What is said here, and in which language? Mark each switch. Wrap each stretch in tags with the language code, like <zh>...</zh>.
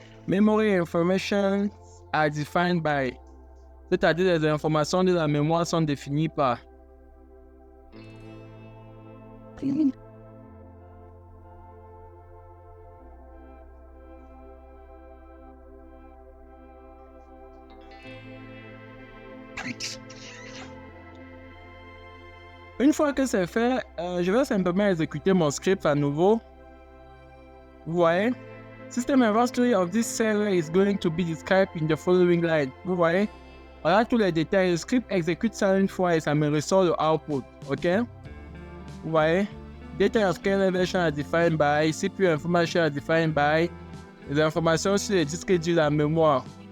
<en>Memory information are defined by.</en> <fr>c'est-à-dire les informations de la mémoire sont définies par Une fois que c'est fait, je vais simplement exécuter mon script à nouveau. Vous voyez?</fr> <en>System inventory of this server is going to be described in the following line.</en> <fr>Vous voyez? Voilà tous les détails. Le script exécute ça une fois et ça me ressort le output. Ok? Vous voyez?</fr> <en>Data of kernel version are defined by, CPU information are defined by,</en> <fr>les informations sur les disques durs de la mémoire.</fr>